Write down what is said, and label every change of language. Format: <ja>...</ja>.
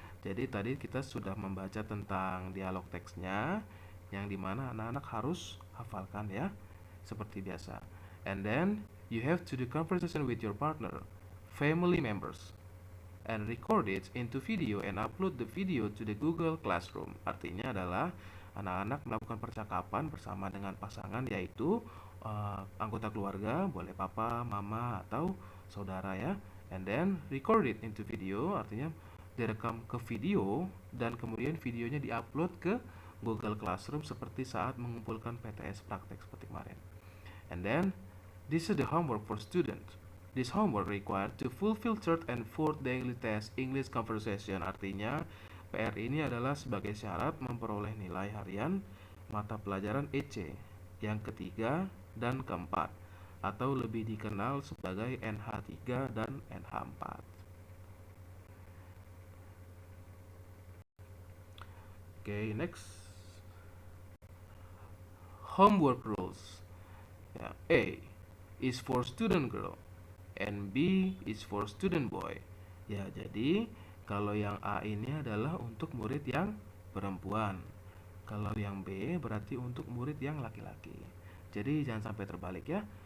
<id>Jadi tadi kita sudah membaca tentang dialog teksnya, yang dimana anak-anak harus hafalkan ya, seperti biasa.</id> <en>And then you have to do conversation with your partner, family members, and record it into video and upload the video to the Google Classroom.</en> <id>Artinya adalah anak-anak melakukan percakapan bersama dengan pasangan, yaitu anggota keluarga, boleh papa, mama, atau saudara ya.</id> <en>And then record it into video,</en> <id>artinya direkam ke video dan kemudian videonya diupload ke Google Classroom seperti saat mengumpulkan PTS praktek seperti kemarin.</id> <en>And then this is the homework for students. This homework required to fulfill third and fourth daily test English conversation.</en> <id>Artinya PR ini adalah sebagai syarat memperoleh nilai harian mata pelajaran EC yang ketiga dan keempat, atau lebih dikenal sebagai NH3 dan NH4.</id> <en>Okay, next. Homework rules. Ya, A is for student girl and B is for student boy.</en> <id>Ya, jadi kalau yang A ini adalah untuk murid yang perempuan. Kalau yang B berarti untuk murid yang laki-laki. Jadi jangan sampai terbalik ya.</id>